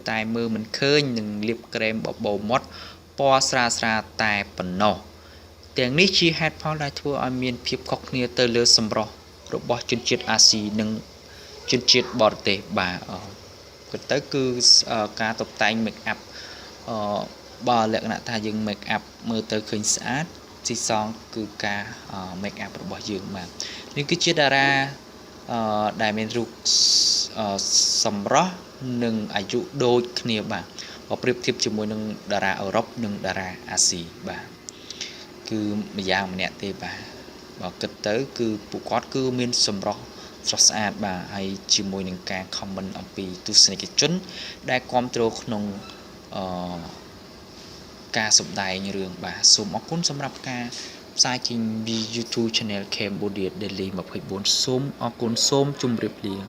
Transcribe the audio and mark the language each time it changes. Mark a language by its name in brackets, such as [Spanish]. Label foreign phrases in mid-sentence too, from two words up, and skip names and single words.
[Khmer] តែមើលមិនឃើញនិងលាបក្រែមបបោមាត់ពណ៌ស្រាលតែប៉ុណ្ណោះទាំងនេះជាហេតុផលដែលធ្វើឲ្យមានភាពខុសគ្នាទៅលើសម្រស់របស់ជនជាតិអាស៊ី និងជនជាតិបរទេសបាទពិតទៅគឺការតុបតែង [English] make up [Khmer] បើលក្ខណៈថាយើង [English] make up [Khmer] មើលទៅឃើញស្អាតទីស ងគឺការ [English] make up [Khmer] របស់យើងបាទនេះគឺជាតារាដែលមានរូបសម្រស់និងអាយុដូច គ្នាបាទបើប្រៀបធៀបជាមួយនឹងតារាអឺរ៉ុបនិងតារាអាស៊ីបាទគឺម្យ៉ាងម្នាក់ទេបាទបើគិតទៅគឺពួកគាត់គឺមានសម្រស់ស្រស់ស្អាតបាទហើយជាមួយនឹងការ comment អំពីទស្សនិកជនដែលគ្រប់គ្រងក្នុងការសម្ដែងរឿងបាទសូមអរគុណសម្រាប់ការផ្សាយចេញពី YouTube Channel Cambodia Daily 24សូមអរគុណសូមជម្រាបលា